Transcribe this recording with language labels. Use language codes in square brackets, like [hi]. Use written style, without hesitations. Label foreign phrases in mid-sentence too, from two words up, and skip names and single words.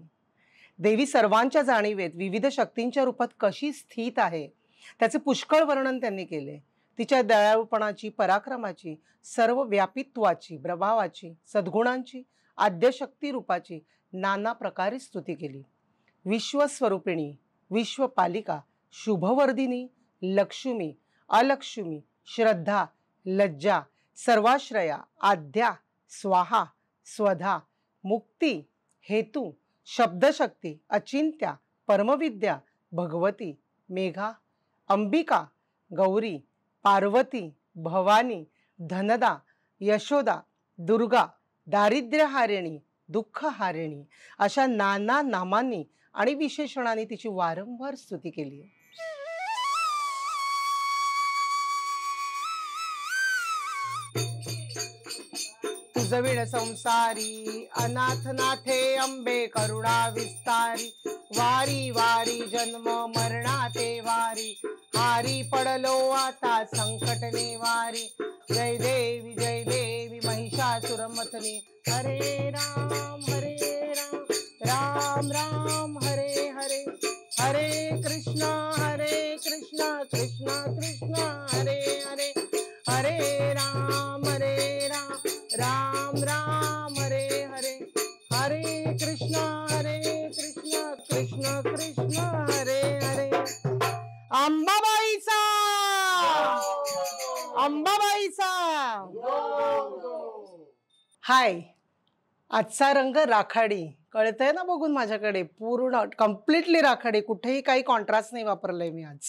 [mr] देवी सर्वांच्या जाणीवेत विविध शक्तींच्या रूपात कशी स्थित आहे त्याचे पुष्कळ वर्णन त्यांनी केले. तिच्या दयाळूपणाची, पराक्रमाची, सर्व व्यापित्वाची, प्रभावाची, सद्गुणांची, आद्यशक्ती रूपाची नाना प्रकारे स्तुती केली. विश्वस्वरूपिणी, विश्वपालिका, शुभवर्धिनी, लक्ष्मी, अलक्ष्मी, श्रद्धा, लज्जा, सर्वाश्रया, आद्या, स्वाहा, स्वधा, मुक्ती, हेतू, शब्दशक्ती, अचिंत्या, परमविद्या, भगवती, मेघा, अंबिका, गौरी, पार्वती, भवानी, धनदा, यशोदा, दुर्गा, दारिद्र्यहारिणी, दुःखहारिणी अशा नाना नामांनी आणि विशेषणांनी तिची वारंवार स्तुती केली. तुझविण संसारी अनाथनाथे अंबे करुणा विस्तारी, वारी वारी जन्म मरणाते वारी, हारी पडलो आता संकट निवारी. जय देवी महिषासुरमथनी. [sa] हरे राम राम राम हरे हरे, हरे कृष्णा कृष्णा कृष्णा हरे हरे, हरे राम राम राम हरे हरे, हरे कृष्णा कृष्णा कृष्णा हरे हरे. [mr] अंबाबाईचा अंबाबाईचा. हाय. आजचा रंग राखाडी. कळतंय ना बघून माझ्याकडे? पूर्ण कम्प्लिटली राखाडी, कुठेही काही कॉन्ट्रास्ट नाही वापरलंय मी आज.